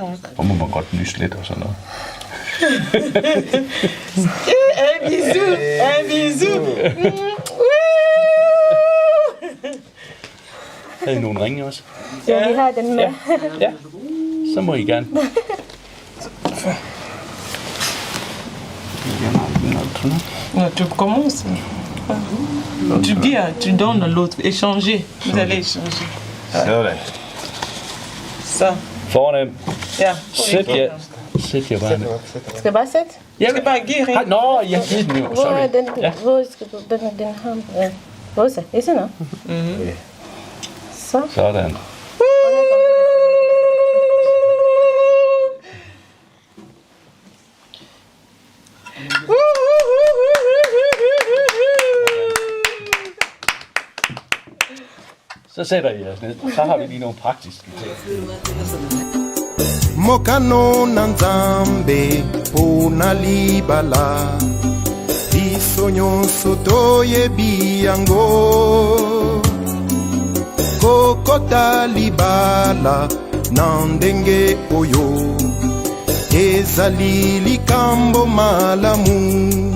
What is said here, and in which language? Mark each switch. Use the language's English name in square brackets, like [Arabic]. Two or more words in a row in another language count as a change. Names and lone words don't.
[Danish] Og må man godt nyse lidt og sådan noget. [French] Un bisou. [Danish] Havde I nogle ringe også? Ja, vi har den med. Ja. Så må I gerne. [French] Tu commences. Tu dis, tu donnes à l'autre. Échanger. Vous allez échanger. [Danish] Sådan. Ça. Fornemt. Ja. Sæt jer bare ned. Skal jeg bare sætte? Jeg skal bare give ring. Nå, jeg giver den jo. Hvor er Sorry. den? Ja. Hvor skal du? Den har... Ja. Hvor så? Is det nu? Så. Sådan. Så sætter I jeres ned. Så har vi lige nogle praktiske ting. [Lingala] Mokano na nzambe pona libala biso nyonso toyebi yango kokota libala na ndenge oyo ezali likambo malamu